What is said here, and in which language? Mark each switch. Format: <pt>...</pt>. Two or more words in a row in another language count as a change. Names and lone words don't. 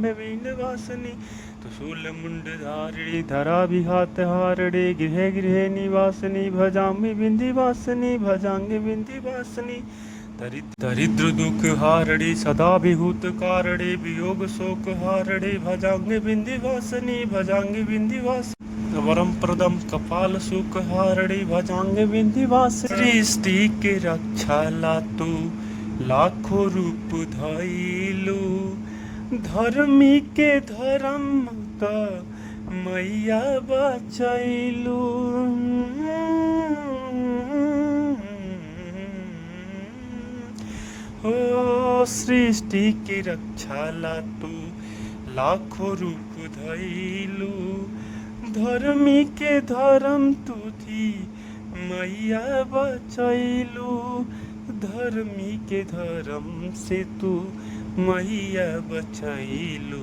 <sa>विंध्यवासनी त्रिशूल मुंड धारिणी धरा विहात हारणे गृहे गृहे निवासनी भजाम्ब विंध्यवासनी भजांग विंध्यवासनी दरिद्र दुख हारणे सदा विभूत कारणे वियोग शोक हारणे भजांग विंध्यवासनी भजांग विंध्यवासनी वरम प्रदम कपाल सुख हारणी भजांग विंध्यवासनी।</sa> <bho>सृष्टि के रक्षा लातु लाखों रूप धइलु धर्मी के धर्म का मैया बचैलु। हो सृष्टि की रक्षा लातु लाखों रूप धइलु धर्मी के धर्म तू थी मैया बचैलु धर्मी के धर्म से तू मैया बचैलु।</bho>